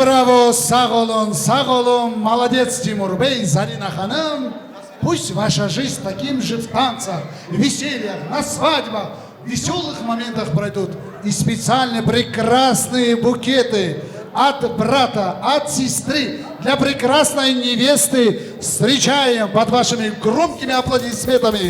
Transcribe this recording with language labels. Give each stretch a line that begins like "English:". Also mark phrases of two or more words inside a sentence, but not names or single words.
Turkish: Bravo, sağ olun,
Russian: молодец, Тимур Бей, Зарина Ханым. Пусть ваша жизнь таким же в танцах, весельях, на свадьбах, веселых моментах пройдут. И специально прекрасные букеты от брата, от сестры для прекрасной невесты встречаем под вашими громкими аплодисментами.